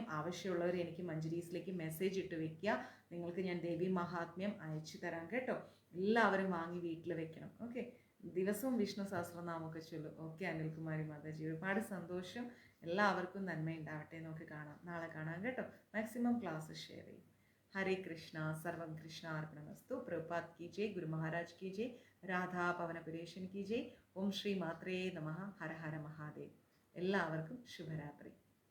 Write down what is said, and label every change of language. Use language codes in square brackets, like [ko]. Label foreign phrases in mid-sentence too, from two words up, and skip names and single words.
[ml] ആവശ്യമുള്ളവർ എനിക്ക് മഞ്ജരീസിലേക്ക് മെസ്സേജ് ഇട്ട് വെക്കുക. നിങ്ങൾക്ക് ഞാൻ ദേവി മഹാത്മ്യം അയച്ചു തരാം കേട്ടോ. എല്ലാവരും വാങ്ങി വീട്ടിൽ വെക്കണം. ഓക്കെ, ദിവസവും വിഷ്ണു സഹസ്രനാമമൊക്കെ ചൊല്ലും. ഓക്കെ അനിൽകുമാരി മാതാജി, ഒരുപാട് സന്തോഷം. എല്ലാവർക്കും നന്മയുണ്ടാവട്ടെ. നമുക്ക് കാണാം, നാളെ കാണാം കേട്ടോ. മാക്സിമം ക്ലാസ് ഷെയർ ചെയ്യും. [hi] हरे कृष्णा, [sa] सर्वं कृष्णार्पणमस्तु. [hi] प्रभुपाद की जय, गुरु महाराज की जय, राधा पवनपुरेशन की जय. [sa] ओम श्री मात्रे नमः. [hi] हर हर महादेव. [ml] എല്ലാവർക്കും ശുഭരാത്രി.